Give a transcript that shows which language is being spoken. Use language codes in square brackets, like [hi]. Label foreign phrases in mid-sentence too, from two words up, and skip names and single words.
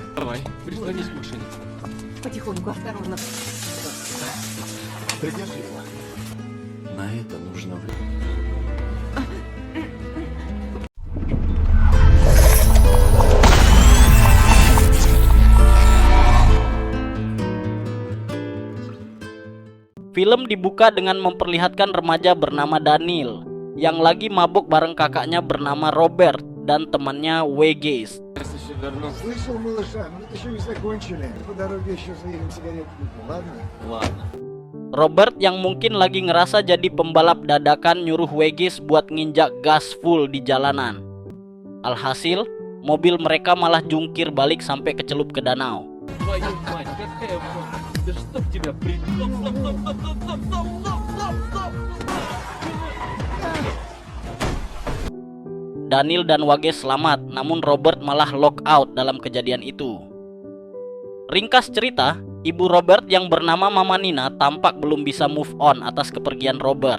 [ru] Давай, прислонись к машине. Потихоньку, осторожно. Придержи его. На это нужно время. [id] Film dibuka dengan memperlihatkan remaja bernama Daniel yang lagi mabuk bareng kakaknya bernama Robert dan temannya Weges. [ru] Если все верну. Слышал, малыша, мы еще не закончили. По дороге еще заедем сигарет купим, ладно? Ладно. [id] Robert yang mungkin lagi ngerasa jadi pembalap dadakan nyuruh Weges buat nginjak gas full di jalanan. Alhasil, mobil mereka malah jungkir balik sampai kecelup ke danau. [ru] Твою мать, какая вонь. Да чтоб тебя при... [id] Daniel dan Wages selamat, namun Robert malah [en] lock out [id] dalam kejadian itu. Ringkas cerita, ibu Robert yang bernama Mama Nina tampak belum bisa [en] move on [id] atas kepergian Robert.